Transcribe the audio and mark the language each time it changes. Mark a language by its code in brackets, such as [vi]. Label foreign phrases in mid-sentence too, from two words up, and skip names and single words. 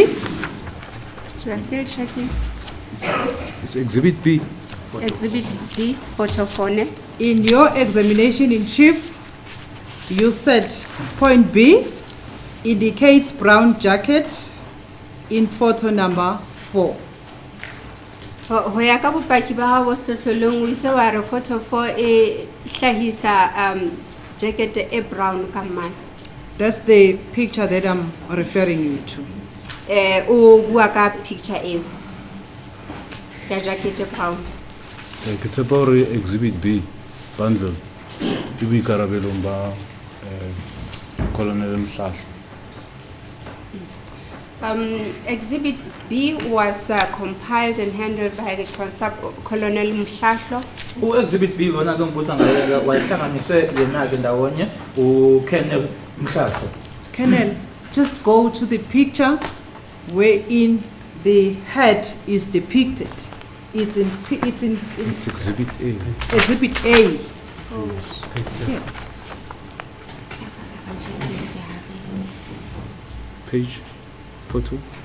[en] So we're still checking. It's Exhibit B. Exhibit B, photo 4. In your examination in chief, you said point B indicates brown jacket in photo number 4. [st] Ho ya ka bopaki ba hao sehlohlolong o itse wa re photo 4 e hlahisa jacket e brown ka mmala. [en] That's the picture that I'm referring you to. [st] O bua ka picture e ya jacket e brown. Ke tshepa hore Exhibit B bundle e boikarabelong ba Colonel Mhlahla. [en] Exhibit B was compiled and handled by the Colonel Mhlahla. [zu] Exhibit B lona ke ngibuza ngayo wayihlanganiswe yena ke ndawonye uKenneth Mhlahla. [en] Colonel, just go to the picture wherein the head is depicted. It's Exhibit A. Exhibit A. Oh. Yes. Page, photo.